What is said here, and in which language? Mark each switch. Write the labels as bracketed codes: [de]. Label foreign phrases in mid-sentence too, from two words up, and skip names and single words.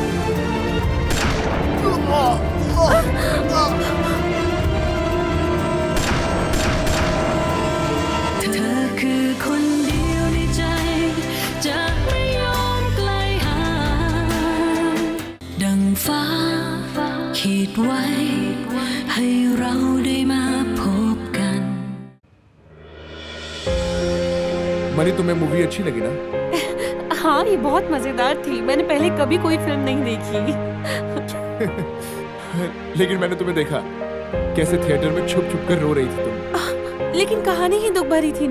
[th] เธอคือคนเดียวในใจจะไม่ยอมไกลห่างดังฟ้าขีดไว้ให้เราได้มาพบกัน [hi] मनी, तुम्हें मूवी अच्छी लगी ना? हाँ, ये बहुत मजेदार थी। मैंने पहले कभी कोई फिल्म नहीं देखी। लेकिन मैंने तुम्हें देखा कैसे थिएटर में छुप छुप कर रो रही थी तुम। लेकिन कहानी ही दुख भरी थी ना।